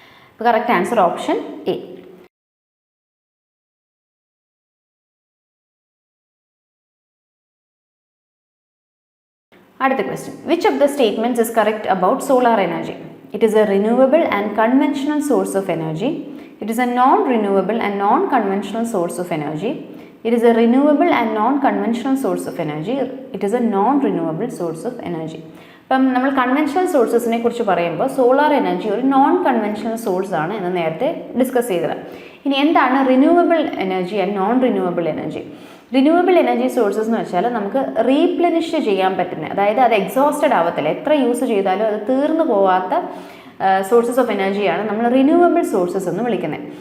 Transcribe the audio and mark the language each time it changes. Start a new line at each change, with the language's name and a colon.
Malayalam: അപ്പോൾ correct answer option A.
English: അടുത്ത question, which of the statements is correct about solar energy? It is a renewable and conventional source of energy. It is a non-renewable and non-conventional source of energy. It is a renewable and non-conventional source of energy. It is a non-renewable source of energy.
Malayalam: അപ്പം നമ്മൾ conventional സോഴ്സസിനെ കുറിച്ച് പറയുമ്പോൾ solar energy ഒരു non conventional source ആണ് എന്ന് നേരത്തെ discuss ചെയ്തത്. ഇനി എന്താണ് renewable energy and non renewable energy? Renewable energy sources എന്ന് വെച്ചാൽ നമുക്ക് റീപ്ലെനിഷ് ചെയ്യാൻ പറ്റുന്ന, അതായത് അത് എക്സോസ്റ്റഡ് ആവത്തില്ല, എത്ര യൂസ് ചെയ്താലും അത് തീർന്നു പോവാത്ത സോഴ്സസ് ഓഫ് എനർജിയാണ് നമ്മൾ റിന്യൂവബിൾ സോഴ്സസ് എന്ന് വിളിക്കുന്നത്.